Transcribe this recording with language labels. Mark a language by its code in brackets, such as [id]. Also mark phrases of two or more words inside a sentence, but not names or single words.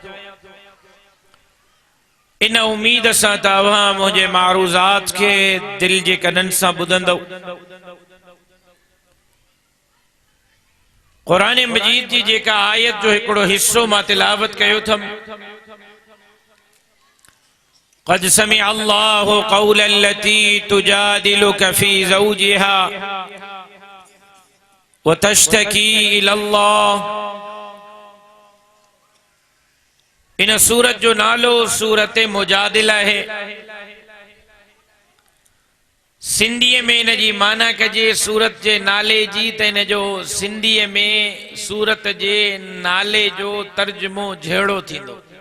[sd] इन उम्मीद सां त अवां मुझे मारूज़ात के दिल जे कनन सां ॿुधंदव। कुरान मजीद जी जेका आयत जो हिकिड़ो हिस्सो मां तिलावत कयो थम। [ar] قد سمع الله قول التي تجادلك في زوجها وتشتكي إلى الله. [sd] इन सूरत जो नालो सूरत मुजादिला है। सिंधी में इन जी माना कजे सूरत जे नाले जी, त इन जो सिंधी में सूरत जे नाले जो तर्जुमो जहिड़ो थींदो।